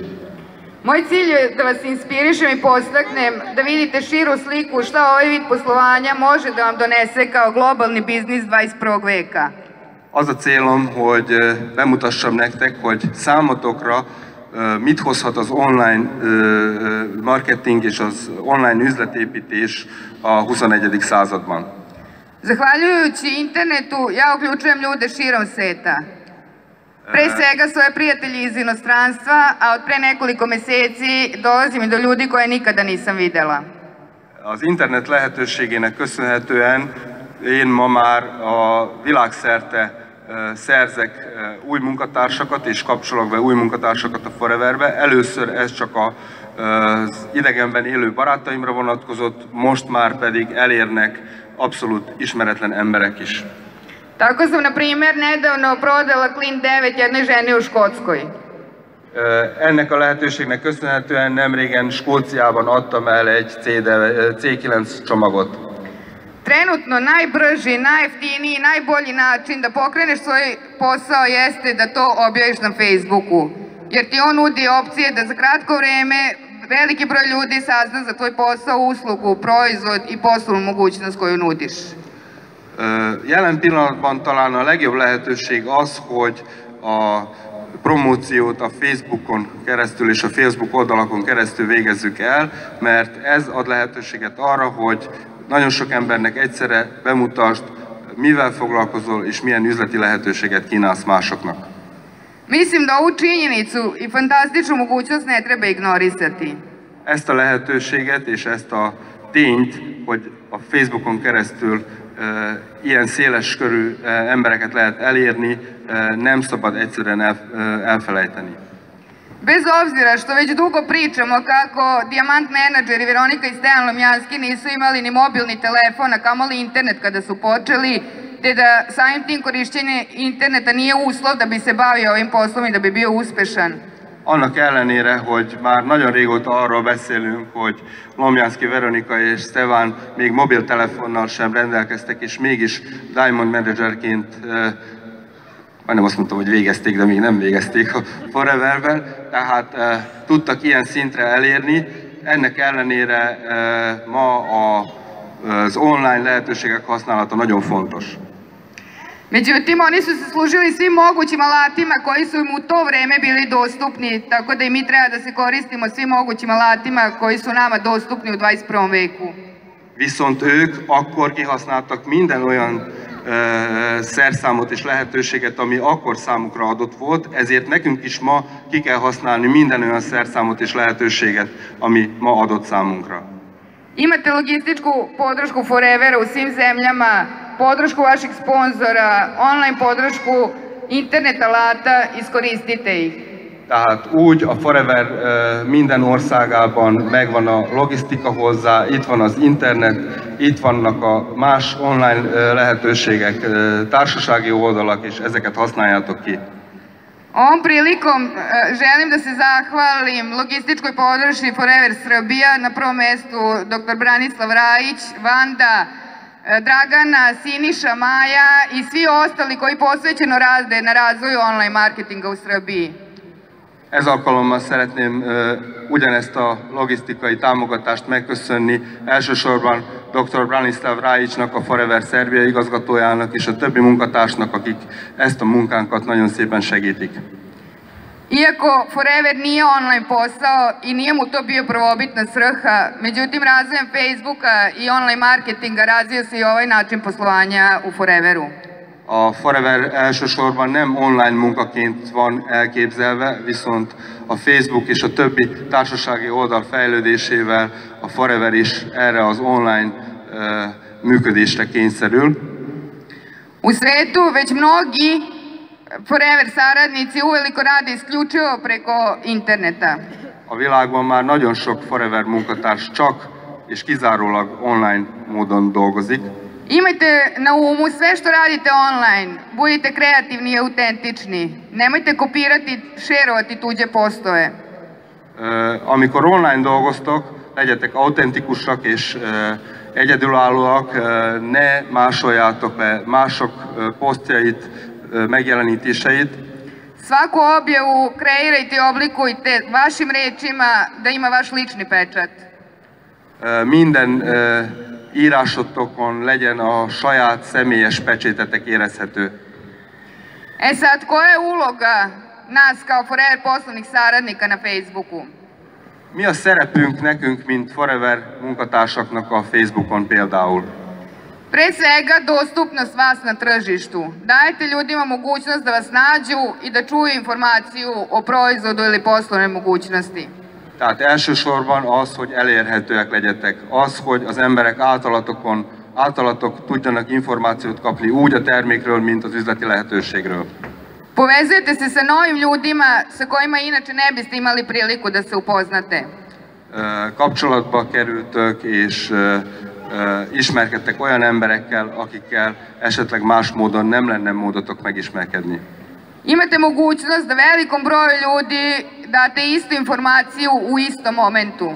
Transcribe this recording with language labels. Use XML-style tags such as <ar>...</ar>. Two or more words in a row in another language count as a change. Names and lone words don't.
<sr>Moj cilj je da vas inspirišem i podstaknem da vidite širu sliku šta ovaj vid poslovanja može da vam donese kao globalni biznis 21. veka.</sr> <hu>Az a célom, hogy bemutassam nektek, hogy számotokra mit hozhat az online marketing és az online üzletépítés a 21. században.</hu> <sr>Zahvaljujući internetu, ja uključujem ljude širom sveta. Pre svega svoje prijatelji iz inostranstva, a od pre nekoliko meseci dolazim i do ljudi koje nikada nisam videla.</sr> <hu>Az internet lehetőségének köszönhetően én ma már a világszerte szerzek új munkatársakat és kapcsolok be új munkatársakat a Foreverbe. Először ez csak az idegenben élő barátaimra vonatkozott, most már pedig elérnek abszolút ismeretlen emberek is.</hu> <sr>Tako sam, na primjer, nedavno prodala Clean 9 jednoj ženi u Škotskoj.</sr> <hu>Ennek a lehetőségnek köszönhetően nemrégen Skóciában adtam el egy C9 csomagot.</hu> <sr>Trenutno najbrži, najjeftiniji, najbolji način da pokreneš svoj posao jeste da to objaviš na Facebooku. Jer ti on nudi opcije da za kratko vreme veliki broj ljudi sazna za tvoj posao, uslugu, proizvod i poslovnu mogućnost koju nudiš.</sr> <hu>Jelen pillanatban talán a legjobb lehetőség az, hogy a promóciót a Facebookon keresztül és a Facebook oldalakon keresztül végezzük el, mert ez ad lehetőséget arra, hogy nagyon sok embernek egyszerre bemutasd, mivel foglalkozol és milyen üzleti lehetőséget kínálsz másoknak.</hu> <sr>Mislim da ovu činjenicu i fantastičnu mogućnost ne treba ignorisati.</sr> <hu>Ezt a lehetőséget és ezt a tényt, hogy a Facebookon keresztül ilyen széles körű embereket lehet elérni, nem szabad egyszerűen elfelejteni.</hu> <sr>Bez obzira što već dugo pričamo kako Dijamant menadžer i Veronika i Stejan Lomjanski nisu imali ni mobilni telefon, a kamoli internet kada su počeli, te da samim tim korišćenje interneta nije uslov da bi se bavio ovim poslom i da bi bio uspešan.</sr> <hu>Annak ellenére, hogy már nagyon régóta arról beszélünk, hogy Lomjanski Veronika és Stefan még mobiltelefonnal sem rendelkeztek, és mégis Diamond Managerként, majdnem azt mondtam, hogy végezték, de még nem végezték a Foreverben, tehát tudtak ilyen szintre elérni. Ennek ellenére ma az online lehetőségek használata nagyon fontos.</hu> <sr>Međutim, oni su se služili svim mogućim alatima koji su im u to vreme bili dostupni, tako da i mi treba da se koristimo svim mogućim alatima koji su nama dostupni u 21. veku.</sr> <hu>Viszont ők akkor kihasználtak minden olyan szerszámot és lehetőséget, ami akkor számukra adott volt, ezért nekünk is ma ki kell használni minden olyan szerszámot és lehetőséget, ami ma adott számunkra.</hu> <sr>Imate logističku podršku Forevera u svim zemljama, podršku vaših sponzora, online podršku, internet alata, iskoristite ih.</sr> <hu>Tehát úgy a Forever minden országában megvan a logisztika hozzá, itt van az internet, itt vannak a más online lehetőségek, társasági oldalak, és ezeket használjátok ki.</hu> <sr>Ovom prilikom želim da se zahvalim logističkoj podršci Forever Srbija, na prvom mestu dr. Branislav Rajić, Vanda, Dragana, Siniša, Maja i svi ostali koji posvećeno rade na razvoju online marketinga u Srbiji.</sr> <hu>Ez alkalommal szeretném ugyanezt a logisztikai támogatást megköszönni elsősorban dr. Branislav Rajićnak, a Forever Szerbia igazgatójának és a többi munkatársnak, akik ezt a munkánkat nagyon szépen segítik.</hu> <sr>Iako Forever nije online posao i nije mu to bio prvobitna svrha, međutim razvojem Facebooka i online marketinga razvio se i ovaj način poslovanja u Foreveru.</sr> <hu>A Forever elsősorban nem online munkaként van elképzelve, viszont a Facebook és a többi társasági oldal fejlődésével a Forever is erre az online működésre kényszerül.</hu> <sr>U svetu već mnogi Forever saradnici uveliko rade isključivo preko interneta.</sr> <hu>A világban már nagyon sok Forever munkatárs csak és kizárólag online módon dolgozik.</hu> <sr>Imajte na umu sve što radite online, budite kreativni i autentični. Nemojte kopirati, šerovati tuđe postoje.</sr> <hu>Amikor online dolgoztok, legyetek autentikusak és egyedülállóak, ne másoljátok le mások posztjait, megjelenítéseit.</hu> <sr>Svaku objavu kreirajte i oblikujte vašim rečima da ima vaš lični pečat.</sr> <hu>Minden írásotokon legyen a saját személyes pecsétetek érezhető.</hu> <sr>E sad, koja je uloga nas kao Forever poslovnih saradnika na Facebooku?</sr> <hu>Mi a szerepünk nekünk, mint Forever munkatársaknak a Facebookon például?</hu> <sr>Pre svega, dostupnost vas na tržištu. Dajte ljudima mogućnost da vas nađu i da čuju informaciju o proizvodu ili poslovnoj mogućnosti.</sr> <hu>Tehát elsősorban az, hogy elérhetőek legyetek. Az, hogy az emberek általatok tudjanak információt kapni úgy a termékről, mint az üzleti lehetőségről.</hu> <sr>Povezujete se sa novim ljudima sa kojima inače ne biste imali priliku da se upoznate.</sr> <hu>Kapcsolatba kerültök és ismerkedtek olyan emberekkel, akikkel esetleg más módon nem lenne módotok megismerkedni.</hu> <sr>Imate mogućnost da velikom broju ljudi date istu informaciju u istom momentu.</sr>